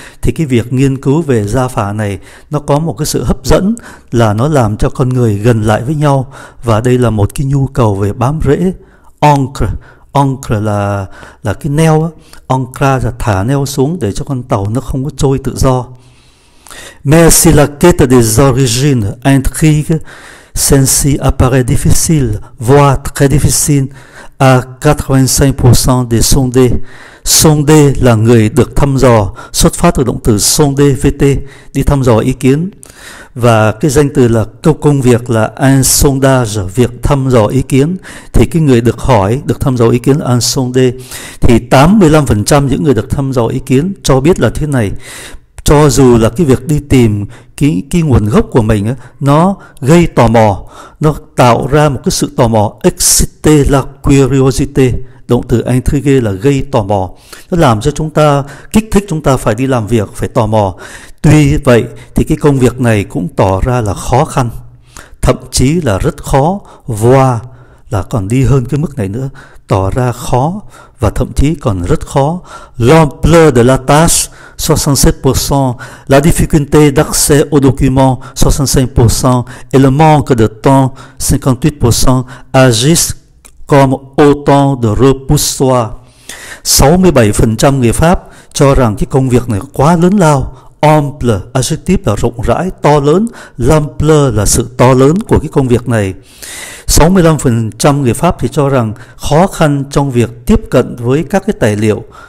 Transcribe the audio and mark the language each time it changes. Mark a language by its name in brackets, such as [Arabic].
[Vietnamese] Thì cái việc nghiên cứu về gia phả này nó có một cái sự hấp dẫn là nó làm cho con người gần lại với nhau, và đây là một cái nhu cầu về bám rễ, ancre. Ancre là cái neo, ancra là thả neo xuống để cho con tàu nó không có trôi tự do. [French] Mais si la quête des origines intrigue, celle-ci apparaît difficile, voire très difficile à 85% des sondés. [Vietnamese] Sondé là người được thăm dò, xuất phát từ động từ sonder VT, đi thăm dò ý kiến. Và cái danh từ là công việc là un sondage, việc thăm dò ý kiến. Thì cái người được hỏi, được thăm dò ý kiến là un sondé. Thì 85% những người được thăm dò ý kiến cho biết là thế này: cho dù là cái việc đi tìm cái nguồn gốc của mình ấy, nó gây tò mò, nó tạo ra một cái sự tò mò, [French] exciter la curiosité. [Vietnamese] Động từ intrigue là gây tò mò, nó làm cho chúng ta, kích thích chúng ta phải đi làm việc, phải tò mò. Tuy vậy thì cái công việc này cũng tỏ ra là khó khăn, thậm chí là rất khó, voire là còn đi hơn cái mức này nữa, tỏ ra khó và thậm chí còn rất khó. [French] L'ampleur de la tâche 67%, la difficulté d'accès aux documents 65% et le manque de temps 58% agissent comme autant de repoussoirs. [Vietnamese] 67% người Pháp cho rằng cái công việc này quá lớn lao. Ample, adjective là rộng rãi, to lớn. L'ampleur là sự to lớn của cái công việc này. 65% người Pháp thì cho rằng khó khăn trong việc tiếp cận với các cái tài liệu.